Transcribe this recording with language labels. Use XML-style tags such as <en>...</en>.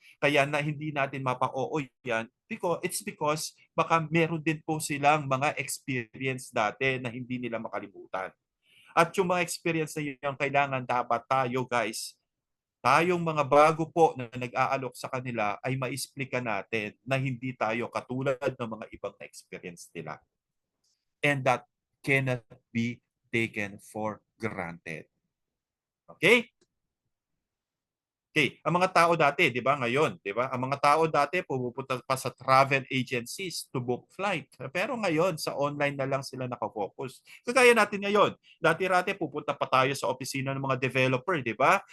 <tl>Kaya na hindi natin mapa-oo yan because baka meron din po silang mga experience dati na hindi nila makalimutan. At yung mga experience na yun, kailangan dapat tayo guys, tayong mga bago po na nag-aalok sa kanila ay ma-explica natin na hindi tayo katulad ng mga ibang na-experience nila.</tl> <en>And that cannot be taken for granted. Okay?</en> <tl>Okay, ang mga tao dati, 'di ba, ngayon, 'di ba? Ang mga tao dati pumupunta pa sa travel agencies to book flight. Pero ngayon sa online na lang sila nakafocus. Kagaya natin ngayon. Dati-rati pupunta pa tayo sa opisina ng mga developer, 'di ba?</tl>